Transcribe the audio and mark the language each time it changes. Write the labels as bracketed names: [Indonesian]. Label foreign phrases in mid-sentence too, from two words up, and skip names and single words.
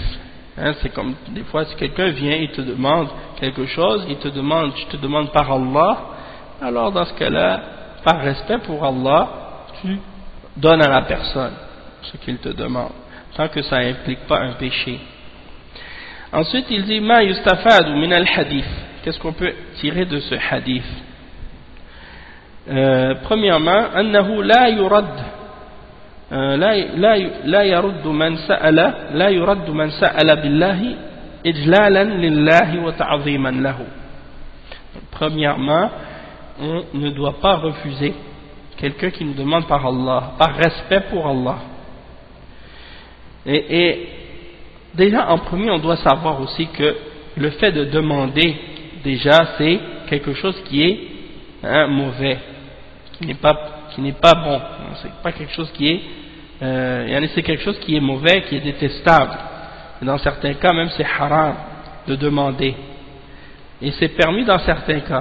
[French] C'est comme des fois si quelqu'un vient et te demande quelque chose, je te demande par Allah, alors dans ce cas-là, par respect pour Allah, tu donnes à la personne ce qu'il te demande, tant que ça n'implique pas un péché. Ensuite, il dit [Arabic] ما يستفاد من الحديث. [French] Qu'est-ce qu'on peut tirer de ce hadith? Premièrement, [Arabic] أنه لا يرد لا يرد من سأل بالله إجلالا لله وتعظيما له. [French] Premièrement, on ne doit pas refuser quelqu'un qui nous demande par Allah, par respect pour Allah. Et déjà en premier, on doit savoir aussi que le fait de demander, déjà c'est quelque chose qui est mauvais, qui n'est pas bon, c'est pas quelque chose qui est c'est quelque chose qui est mauvais, qui est détestable, et dans certains cas même c'est haram de demander, et c'est permis dans certains cas.